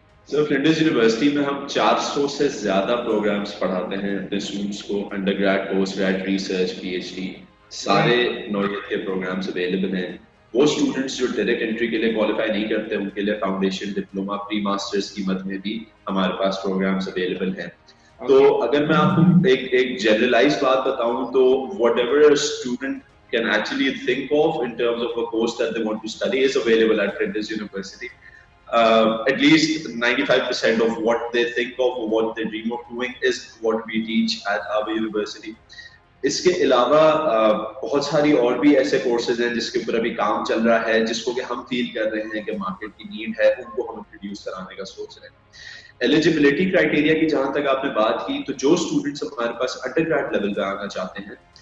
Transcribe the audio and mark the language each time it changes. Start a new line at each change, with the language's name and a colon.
Urdu: سر، Flinders university میں ہم 400 سے زیادہ پروگرامز پڑھاتے ہیں اپنے اسٹوڈنٹس کو، under grade, post grade, research, P H D, سارے نوعیت کے پروگرامز اویلیبل ہیں. وہ اسٹوڈنٹس جو ڈائریکٹ انٹری کے لیے کوالیفائی نہیں کرتے ان کے لیے فاؤنڈیشن، ڈپلوما، پری ماسٹرز کی مد میں بھی ہمارے پاس پروگرامز اویلیبل ہیں. تو اگر میں آپ کو ایک جنرلائز بات بتاؤں تو
English: Whatever student can actually think of in terms of a course that they want to study is available at Flinders University. At least 95% of what they think of or what they dream of doing is what we teach at our university.
Urdu: اس کے علاوہ بہت ساری اور بھی ایسے courses ہیں جس کے اوپر ابھی کام چل رہا ہے، جس کو کہ ہم فیل کر رہے ہیں کہ مارکیٹ کی نیڈ ہے، ان کو ہم انٹروڈیوس کرانے کا سوچ رہے ہیں. ایلیجیبلٹی کرائٹیریا کی جہاں تک آپ نے بات کی، تو جو اسٹوڈنٹس ہمارے پاس انڈر گریڈ لیول پہ آنا چاہتے ہیں